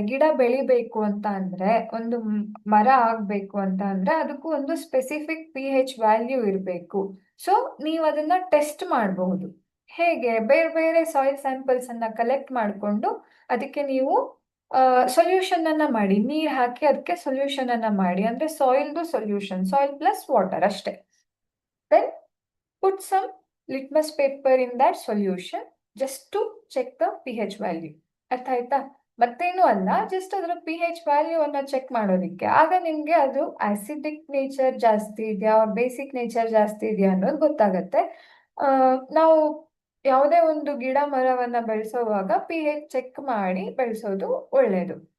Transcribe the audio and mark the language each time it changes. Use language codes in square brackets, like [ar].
[kn] ಗಿಡ ಬೆಳಿಬೇಕು ಅಂತ ಅಂದ್ರೆ, ಒಂದು ಮರ ಆಗ್ಬೇಕು ಅಂತ ಅಂದ್ರೆ ಅದಕ್ಕೂ ಒಂದು ಸ್ಪೆಸಿಫಿಕ್ pH ವ್ಯಾಲ್ಯೂ ಇರಬೇಕು. ಸೊ ನೀವು ಅದನ್ನ ಟೆಸ್ಟ್ ಮಾಡಬಹುದು. ಹೇಗೆ? ಬೇರೆ ಬೇರೆ ಸಾಯಿಲ್ ಸ್ಯಾಂಪಲ್ಸ್ ಅನ್ನ ಕಲೆಕ್ಟ್ ಮಾಡಿಕೊಂಡು ಅದಕ್ಕೆ ನೀವು ಸೊಲ್ಯೂಷನ್ ಅನ್ನ ಮಾಡಿ, ನೀರ್ ಹಾಕಿ ಅದಕ್ಕೆ ಸೊಲ್ಯೂಷನ್ ಅನ್ನ ಮಾಡಿ. ಅಂದ್ರೆ ಸಾಯಿಲ್ದು ಸೊಲ್ಯೂಷನ್, ಸಾಯಿಲ್ ಪ್ಲಸ್ ವಾಟರ್ ಅಷ್ಟೇ. [en] Then put some litmus paper in that solution just to check the pH value. [kn] ಅರ್ಥ ಆಯ್ತಾ? ಮತ್ತೇನು ಅಲ್ಲ, ಜಸ್ಟ್ ಅದರ pH ವ್ಯಾಲ್ಯೂ ಅನ್ನ ಚೆಕ್ ಮಾಡೋದಿಕ್ಕೆ. ಆಗ ನಿಮ್ಗೆ ಅದು ಆಸಿಡಿಕ್ ನೇಚರ್ ಜಾಸ್ತಿ ಇದೆಯಾ, ಬೇಸಿಕ್ ನೇಚರ್ ಜಾಸ್ತಿ ಇದೆಯಾ ಅನ್ನೋದು ಗೊತ್ತಾಗತ್ತೆ. ನಾವು ಯಾವುದೇ ಒಂದು ಗಿಡ ಮರವನ್ನ ಬೆಳೆಸೋವಾಗ pH ಚೆಕ್ ಮಾಡಿ ಬೆಳೆಸೋದು ಒಳ್ಳೆಯದು.